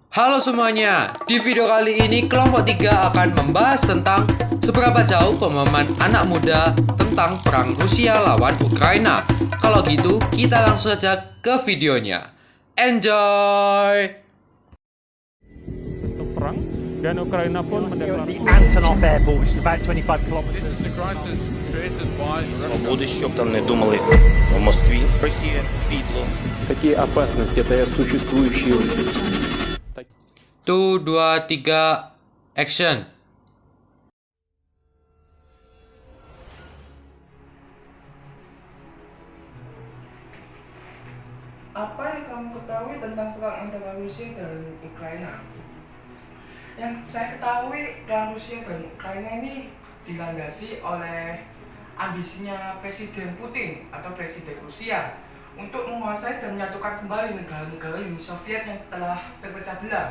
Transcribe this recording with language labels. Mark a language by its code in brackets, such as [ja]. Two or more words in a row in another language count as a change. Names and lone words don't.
[id] Halo semuanya, di video kali ini kelompok 3 akan membahas tentang seberapa jauh pemahaman anak muda tentang perang Rusia lawan Ukraina. Kalau gitu, kita langsung saja ke videonya. Enjoy! Untuk perang dan Ukraina pun The mendeklarasi [en] Antonov Airport, which is about 25 kilometers. This is a crisis created by Russia. [uk] Свободи, щоб там не думали в Москві. Росія підло. [ru] Какие опасности таят существующие риски? [id] 1, 2, 3, action! Apa yang kamu ketahui tentang perang antara Rusia dan Ukraina? Yang saya ketahui, perang Rusia dan Ukraina ini dilandasi oleh ambisinya Presiden Putin atau Presiden Rusia untuk menguasai dan menyatukan kembali negara-negara Uni Soviet yang telah terpecah belah.